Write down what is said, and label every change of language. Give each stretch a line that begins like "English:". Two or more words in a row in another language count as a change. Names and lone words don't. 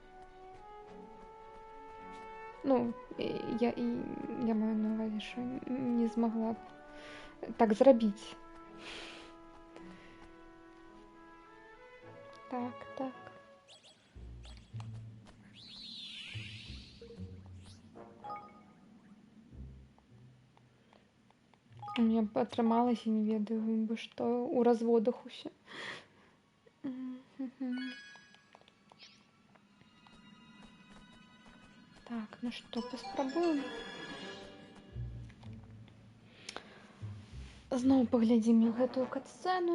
Belarusian: Ну, я маю на увазі, що не змогла б так зробити. Так.
Russian: У меня
Belarusian: б атрымалася, не ведаю бы што у разводах усе. Так, ну што, паспрабуем. Зноў паглядзім гэтую кат-сцэну.